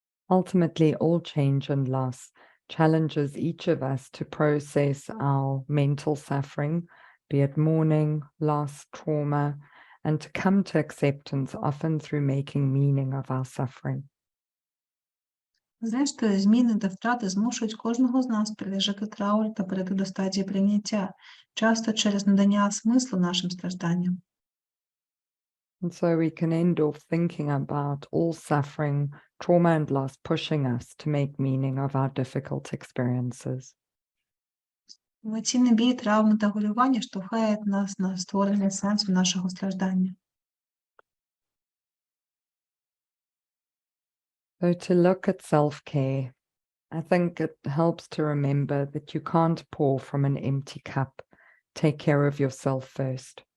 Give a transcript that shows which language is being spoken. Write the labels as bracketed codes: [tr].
[en] Ultimately, all change and loss challenges each of us to process our mental suffering, be it mourning, loss, trauma, and to come to acceptance, often through making meaning of our suffering. [uk] Зрештою, зміни та втрати змушують кожного з нас пережити траур та перейти до стадії прийняття, часто через надання смислу нашим стражданням. [en] And so we can end off thinking about all suffering, trauma and loss pushing us to make meaning of our difficult experiences. [uk] Емоційний біль, травми та горювання штовхають нас на створення сенсу нашого страждання. [en] So to look at self-care, I think it helps to remember that you can't pour from an empty cup. Take care of yourself first.